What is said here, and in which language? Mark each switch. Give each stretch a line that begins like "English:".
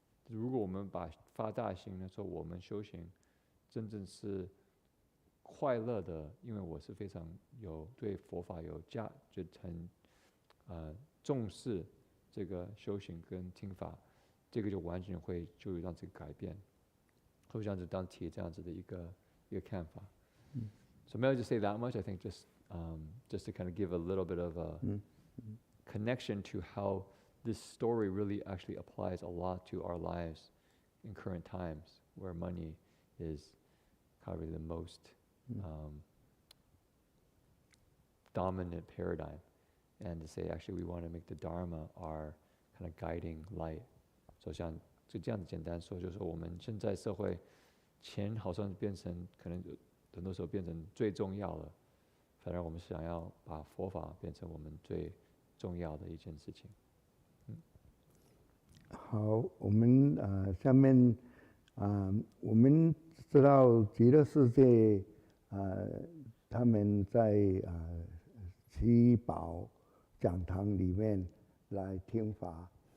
Chinese: 如果我们发大心呢，说我们修行真正是快乐的，因为我是非常对佛法就很重视这个修行跟听法，这个就完全就让这个改变，会这样子当提这样子的一个看法。
English: So maybe I'll just say that much. I think just to kind of give a little bit of a connection to how this story really actually applies a lot to our lives in current times, where money is probably the most dominant paradigm, and to say actually we want to make the Dharma our kind of guiding light.
Chinese: So 像就这样子简单说，就是说我们现在社会钱好像变成可能很多时候变成最重要了，反而我们想要把佛法变成我们最重要的一件事情。好，我们下面我们知道极乐世界他们在七宝讲堂里面来听法。